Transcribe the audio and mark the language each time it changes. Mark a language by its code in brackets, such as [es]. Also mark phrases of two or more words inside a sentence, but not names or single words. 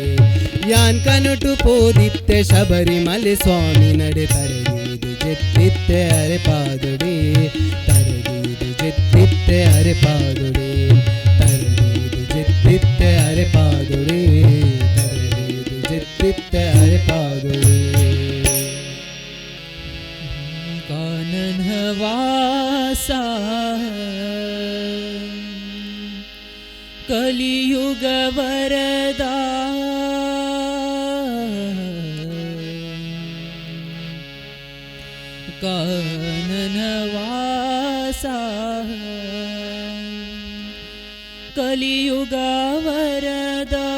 [tcy] ಯಾನ್ ಕನುಟು ಪೋದಿತ್ತೆ ಶಬರಿಮಲೆ ಸ್ವಾಮಿ ನಡೆ, ತರದೇದು ಜೆತ್ತಿತ್ತೆ ಅರೆ ಪಾದೊಡೆ. ತರದೇದು ಜೆತ್ತಿತ್ತೆ ಅರೆ ಪಾದೊಡೆ. ತರದೇದು ಜೆತ್ತಿತ್ತೆ ಅರೆ ಪಾದೊಡೆ. ತರದೇದು ಜೆತ್ತಿತ್ತೆ ಅರೆ ಪಾದೊಡೆ. [sa] ಕಾನನ ವಾಸ ಕಲಿಯುಗ ವರದ, ಕಾನನ ವಾಸ ಕಲಿಯುಗ ವರದ.